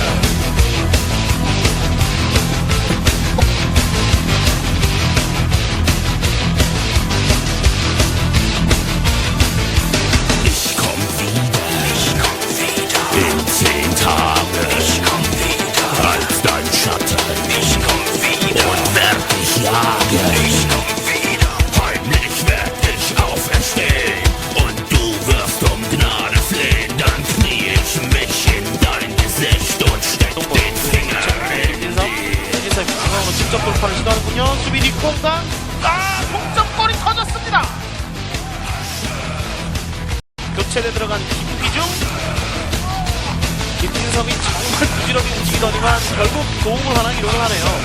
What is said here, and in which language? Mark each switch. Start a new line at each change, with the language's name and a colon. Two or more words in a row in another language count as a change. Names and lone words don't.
German: In 10 Tagen, als dein Schatten, und werd dich jagen. Heimlich werd ich auferstehen, und du wirst um Gnade flehen. Dann knie ich mich in dein Gesicht und steck den Finger in die.
Korean: 중앙으로 직접 돌파를 시도하는군요. 수비 뒷공간. 동점골이 터졌습니다. 교체돼 들어간 김기중. 김진섭이 정말 부지런히 움직이더니만 결국 도움을 하나 기록을 하네요.